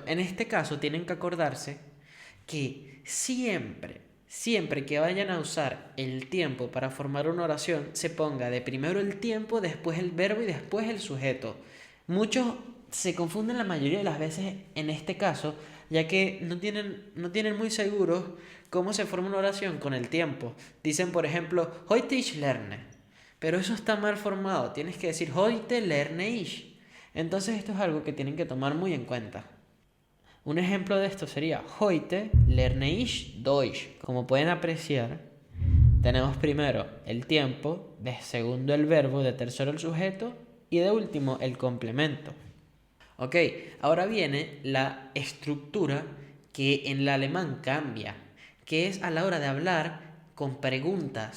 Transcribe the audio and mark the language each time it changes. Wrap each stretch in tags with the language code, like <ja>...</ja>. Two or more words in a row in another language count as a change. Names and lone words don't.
<es>En este caso tienen que acordarse que siempre que vayan a usar el tiempo para formar una oración, se ponga de primero el tiempo, después el verbo y después el sujeto. Muchos se confunden la mayoría de las veces en este caso, ya que no tienen muy seguros cómo se forma una oración con el tiempo. Dicen, por ejemplo,</es> <de>heute ich lerne.</de> <es>Pero eso está mal formado. Tienes que decir</es> <de>heute lerne ich.</de> <es>Entonces esto es algo que tienen que tomar muy en cuenta. Un ejemplo de esto sería</es> <de>heute lerne ich Deutsch.</de> <es>Como pueden apreciar, tenemos primero el tiempo, de segundo el verbo, de tercero el sujeto y de último el complemento. Ok, ahora viene la estructura que en el alemán cambia, que es a la hora de hablar con preguntas.</es>